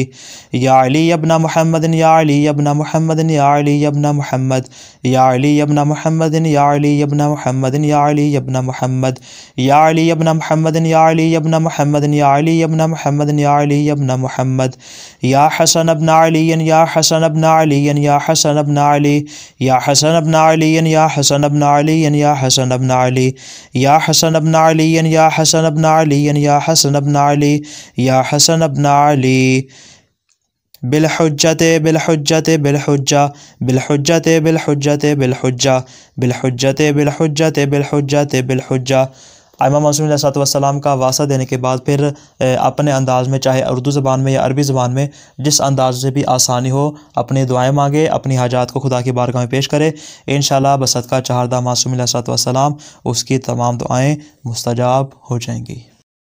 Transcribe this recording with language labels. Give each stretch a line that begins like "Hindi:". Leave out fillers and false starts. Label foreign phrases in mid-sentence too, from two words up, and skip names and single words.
Arabic: يا علي بن محمد، يا علي بن محمد، يا علي بن محمد، يا علي بن محمد، يا علي بن محمد، يا علي بن محمد، يا علي بن محمد، يا علي بن محمد، يا علي بن محمد، يا علي بن محمد. يا حسن بن علي، يا حسن بن علي، يا حسن بن علي، يا حسن بن علي، يا حسن بن علي، يا حسن بن علي، يا حسن بن علي، يا حسن بن علي، يا حسن بن علي، يا حسن بن علي. بالحجة، بالحجة، بالحجة، بالحجة، بالحجة، بالحجة، بالحجة، بالحجة، بالحجة، بالحجة.
Urdu: امام معصوم علیہ السلام کا واسطہ دینے کے بعد پھر اپنے انداز میں، چاہے اردو زبان میں یا عربی زبان میں، جس انداز سے بھی آسانی ہو، اپنی دعائیں مانگے، اپنی حاجات کو خدا کی بارگاہ میں پیش کرے. انشاءاللہ بصدقہ چہاردہ معصوم علیہ السلام اس کی تمام دعائیں مستجاب ہو جائیں گی.